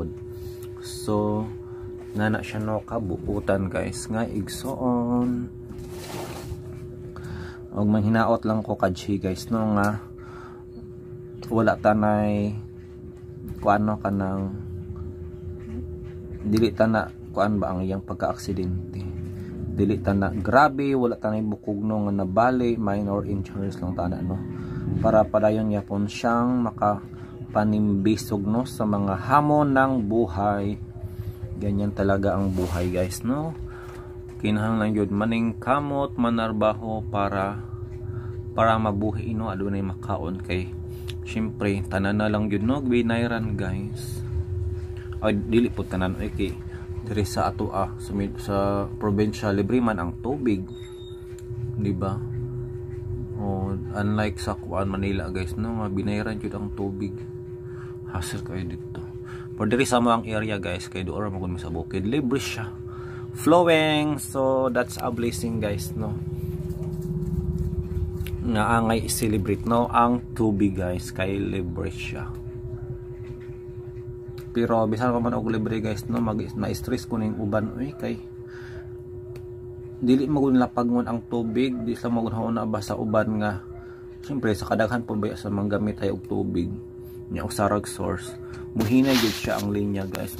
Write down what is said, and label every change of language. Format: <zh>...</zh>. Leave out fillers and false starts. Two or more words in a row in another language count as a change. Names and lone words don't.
<ceb>So nana siya no kabuutan guys nga igsoon og manghinaot lang ko kadji guys no nga wala tanay kuano kanang dili tana kuan ba ang iyang pagka-aksidente, dili tana grabe, wala tanay bukog no nga nabali, minor injuries lang tana no para padayon yapon siyang makapanimbisog no</ceb> <tl>sa mga hamon ng buhay. Ganyan talaga ang buhay guys no,</tl> <ceb>kinahanglan yun maning kamot manarbaho para mabuhi no adunay makaon kay syempre tanan na lang yun no binayran guys. Ay dili po tanan kay diri sa ato sa probinsya libre man ang tubig, di ba? Unlike sa Kuan Manila guys no nga binayran jud ang tubig, hassle kayo dito. Pero diri sa mga area guys kay doon magud sa bukid libre siya flowing,</ceb> <en>so that's a blessing</en> <ceb>guys no nga angay i-celebrate no ang tubig guys kay libre siya. Pero bisan pa man og libre guys no na-stress ko ning uban kay dili magud lapagngon ang tubig, di sa magud hauna ba sa uban nga syempre sa kadaghan po ba sa manggamit ay og tubig nya og sarag source muhina gyud siya ang linya guys.</ceb>